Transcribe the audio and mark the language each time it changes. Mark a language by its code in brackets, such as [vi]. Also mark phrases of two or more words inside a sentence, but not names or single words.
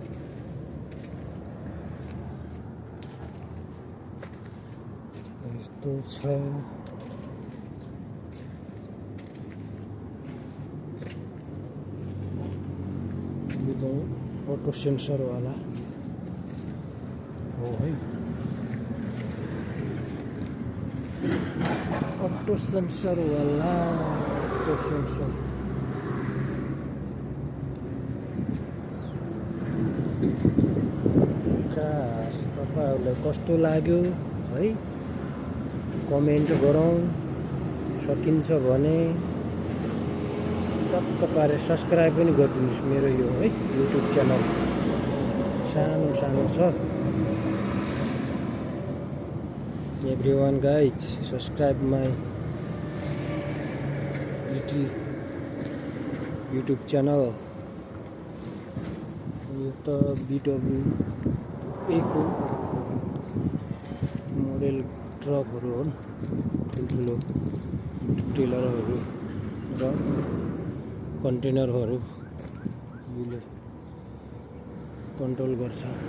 [ne] यस्तो छ, यो [en] auto sensor [ne] वाला हो है। [en] auto sensor [ne] वाला [en] auto sensor [ne] कास तपाईहरुलाई कस्तो लाग्यो है? कमेन्ट गरौँ, सकिन्छ भने टक्क पारेर सब्स्क्राइब पनि गरिदिनुस् मेरो यो है युट्युब च्यानल। सानो सानो छ। [en] Everyone guys, subscribe my little YouTube channel. [ne] यो त BWA को मोडेल ट्रकहरु हुन्, ठुल्ठुलो ट्रेलरहरु र कन्टेनरहरु यसले कन्ट्रोल गर्छ।